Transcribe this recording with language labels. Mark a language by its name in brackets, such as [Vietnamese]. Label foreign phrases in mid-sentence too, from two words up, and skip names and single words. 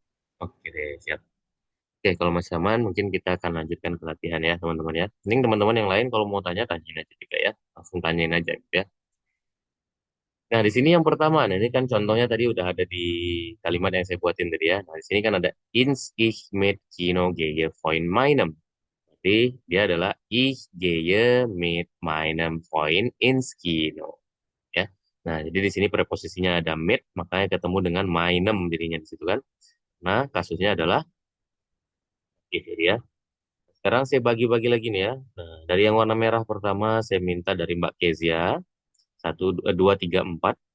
[Indonesian] Oke deh, siap. Oke, kalau masih aman, mungkin kita akan lanjutkan ke latihan ya, teman-teman ya. Mending teman-teman yang lain kalau mau tanya, tanyain aja juga ya. Langsung tanyain aja gitu ya. Nah, di sini yang pertama, nah ini kan contohnya tadi udah ada di kalimat yang saya buatin tadi ya. Nah, di sini kan ada [German] ins ich mit Kino gehe Freund meinem. [Indonesian] Jadi, dia adalah [German] ich gehe mit meinem Freund ins Kino. [Indonesian] Ya. Nah, jadi di sini preposisinya ada mit, makanya ketemu dengan meinem dirinya di situ kan. Nah, kasusnya adalah itu dia. Sekarang saya bagi-bagi lagi nih ya. Nah, dari yang warna merah pertama saya minta dari Mbak Kezia. Satu, dua, tiga, empat.